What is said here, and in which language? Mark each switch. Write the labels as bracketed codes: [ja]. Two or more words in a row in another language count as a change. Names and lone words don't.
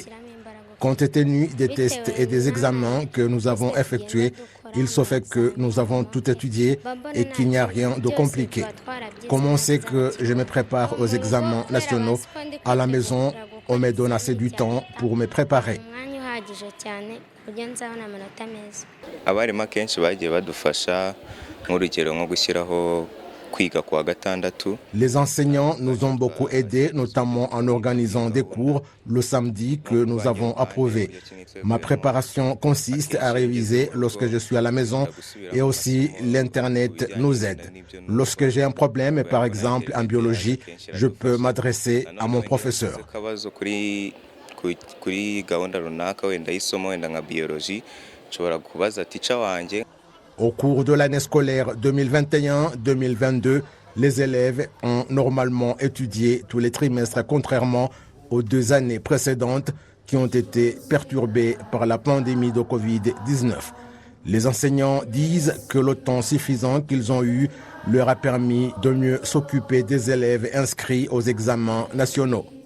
[fr] Compte tenu des tests et des examens que nous avons effectués, il se fait que nous avons tout étudié et qu'il n'y a rien de compliqué. Comme on sait que je me prépare aux examens nationaux, à la maison, on me donne assez du temps pour me préparer. [rw] Abarimu akenshi bagiye badufasha nk'urugero nko gushyiraho kwiga kuwa gatandatu. [fr] Les enseignants nous ont beaucoup aidés, notamment en organisant des cours le samedi que nous avons approuvés. Ma préparation consiste à réviser lorsque je suis à la maison et aussi l'Internet nous aide. Lorsque j'ai un problème, par exemple en biologie, je peux m'adresser à mon professeur. [rw] Kuri gahunda runaka wenda y'isomo wenda nka biologie nshobora kubaza teacher wanjye. [fr] Au cours de l'année scolaire 2021-2022, les élèves ont normalement étudié tous les trimestres, contrairement aux 2 années précédentes qui ont été perturbées par la pandémie de Covid-19. Les enseignants disent que le temps suffisant qu'ils ont eu leur a permis de mieux s'occuper des élèves inscrits aux examens nationaux.